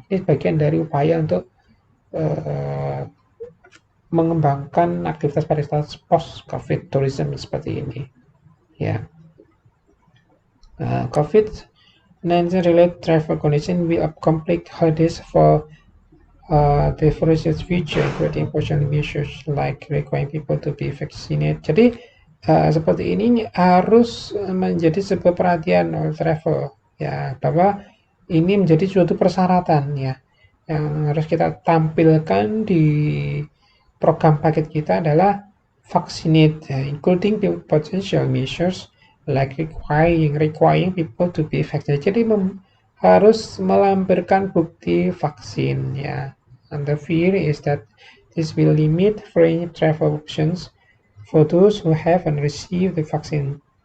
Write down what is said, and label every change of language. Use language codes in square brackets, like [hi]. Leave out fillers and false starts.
[id] Ini bagian dari upaya untuk mengembangkan aktivitas pariwisata post COVID tourism seperti ini. [en] Ya, COVID-19 related travel condition will complete holidays for the foreseeable future, including precautionary measures like requiring people to be vaccinated. [id] Jadi seperti ini harus menjadi sebuah perhatian oleh travel ya bahwa ini menjadi suatu persyaratan ya yang harus kita tampilkan di program paket kita adalah [en] vaccinate including potential measures like requiring people to be vaccinated. [id] Jadi harus melampirkan bukti vaksin ya. [en] And the fear is that this will limit free travel options for those who haven't received the vaccine.